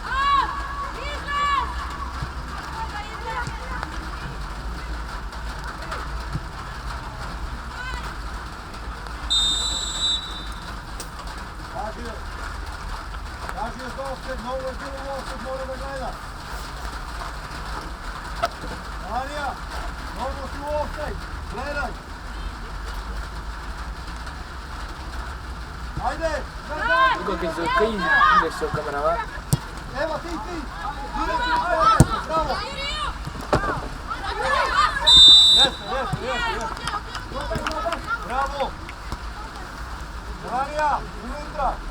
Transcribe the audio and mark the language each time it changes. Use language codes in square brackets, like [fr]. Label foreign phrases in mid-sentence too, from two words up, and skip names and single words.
[sr] Kaži je za offset, novo je bilo u offset, mora da gleda. Melanija, novo si u offset, gledaj. Ajde, gledaj. [it] Dico che sono qui, adesso camera va. [sr] Evo ti, direkt u offset, bravo. Jeste. Bravo. Melanija, unutra.